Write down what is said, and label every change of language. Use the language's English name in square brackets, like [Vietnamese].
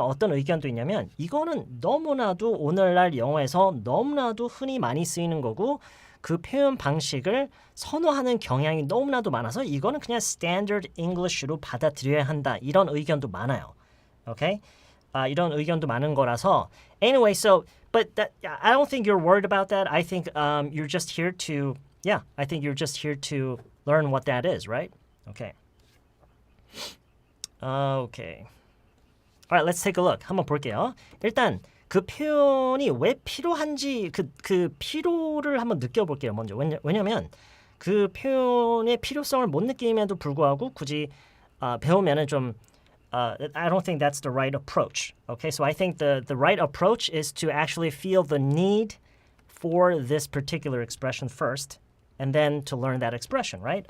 [Korean] 어떤 의견도 있냐면 이거는 너무나도 오늘날 영어에서 너무나도 흔히 많이 쓰이는 거고 그 표현 방식을 선호하는 경향이 너무나도 많아서 이거는 그냥 standard English로 받아들여야 한다. 이런 의견도 많아요. Okay? 이런 의견도 많은 거라서 [English] anyway, so but that, I don't think you're worried about that. I think you're just here to I think you're just here to learn what that is, right? Okay. Okay. Alright, let's take a look. [Korean] 한번 볼게요. 일단 그 표현이 왜 필요한지 그 필요를 한번 느껴볼게요. 먼저 왜냐면 그 표현의 필요성을 못 느낌에도 불구하고 굳이 배우면은 좀 [English] I don't think that's the right approach. Okay, so I think the right approach is to actually feel the need for this particular expression first, and then to learn that expression, right?